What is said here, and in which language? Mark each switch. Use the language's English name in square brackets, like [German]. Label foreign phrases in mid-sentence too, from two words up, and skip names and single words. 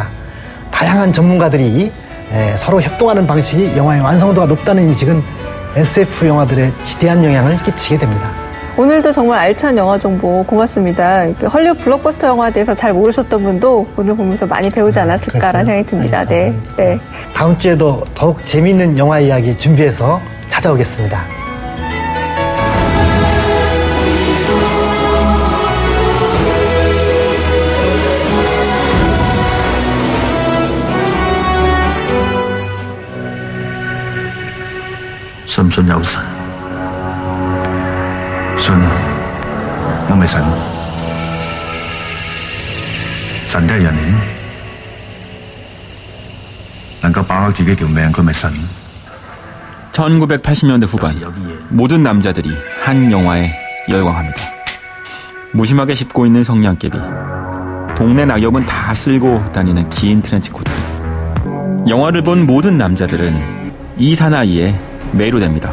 [Korean] 다양한 전문가들이 서로 협동하는 방식이 영화의 완성도가 높다는 인식은 SF 영화들의 지대한 영향을 끼치게 됩니다. 오늘도 정말 알찬 영화 정보 고맙습니다. 헐리우드 블록버스터 영화에 대해서 잘 모르셨던 분도 오늘 보면서 많이 배우지 않았을까라는 생각이 듭니다. 네. 네. 다음 주에도 더욱 재미있는 영화 이야기 준비해서 찾아오겠습니다. [Cantonese] 信唔信有神？信啊！我咪神，神都係人嚟嘅，能夠把握自己條命，佢咪神。 [Korean] 1980년대 후반 모든 남자들이 한 영화에 열광합니다. 무심하게 씹고 있는 성냥개비, 동네 낙엽은 다 쓸고 다니는 긴 트렌치코트. 영화를 본 모든 남자들은 이 사나이에 매료됩니다.